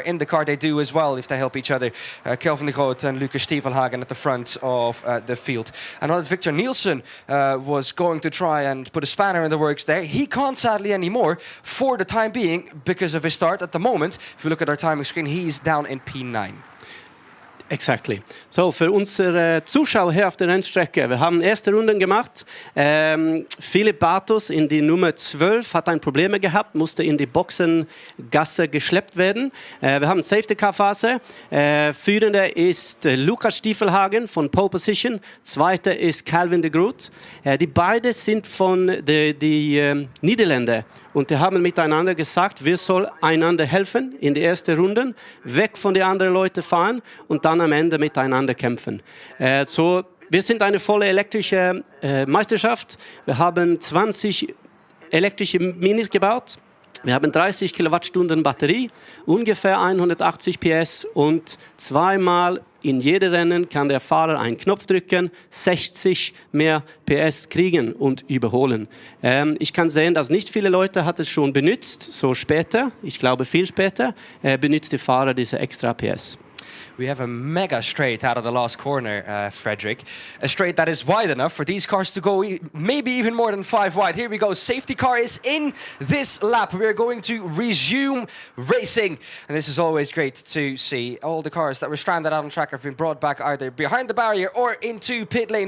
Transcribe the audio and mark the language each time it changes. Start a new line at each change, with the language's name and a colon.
English: In the car, they do as well if they help each other. Kelvin de Groot and Lucas Stiefelhagen at the front of the field. I know that Victor Nielsen was going to try and put a spanner in the works there. He can't sadly anymore for the time being because of his start at the moment. If we look at our timing screen, he's down in P9. Exactly.
German: So, für unsere Zuschauer hier auf der Rennstrecke, wir haben erste Runden gemacht. Philipp Bartos in die Nummer 12 hat ein Probleme gehabt, musste in die Boxengasse geschleppt werden. Wir haben Safety-Car-Phase. Führender ist Lucas Stiefelhagen von Pole Position. Zweiter ist Kelvin de Groot. Die beiden sind von die Niederländer. Und die haben miteinander gesagt, wir sollen einander helfen in die ersten Runden, weg von den anderen Leuten fahren und dann am Ende miteinander kämpfen. So, wir sind eine volle elektrische Meisterschaft. Wir haben 20 elektrische Minis gebaut. Wir haben 30 Kilowattstunden Batterie, ungefähr 180 PS und zweimal in jedem Rennen kann der Fahrer einen Knopf drücken, 60 mehr PS kriegen und überholen. Ich kann sehen, dass nicht viele Leute hat es schon benutzt, so später, ich glaube viel später, benutzt der Fahrer diese extra PS.
English: We have a mega straight out of the last corner, Frederick. A straight that is wide enough for these cars to go maybe even more than 5 wide. Here we go. Safety car is in this lap. We're going to resume racing. And this is always great to see. All the cars that were stranded out on track have been brought back either behind the barrier or into pit lane.